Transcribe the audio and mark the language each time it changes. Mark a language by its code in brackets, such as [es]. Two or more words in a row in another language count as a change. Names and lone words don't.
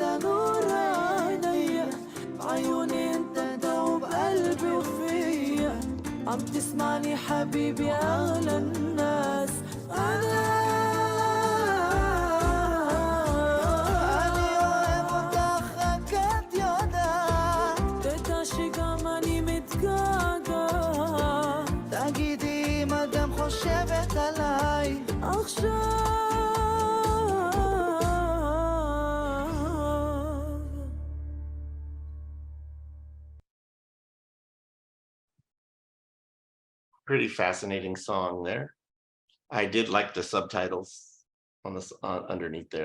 [ar] نور عينيا، بعيوني انت دوب قلبي وفيا، عم تسمعني حبيبي اغلى الناس. [he] انا אוהב אותך רק את יודעת, תדע שגם אני מתגעגעת. תגידי אם את גם חושבת עליי עכשיו. [en] Pretty fascinating song there. I did like the subtitles on this underneath there.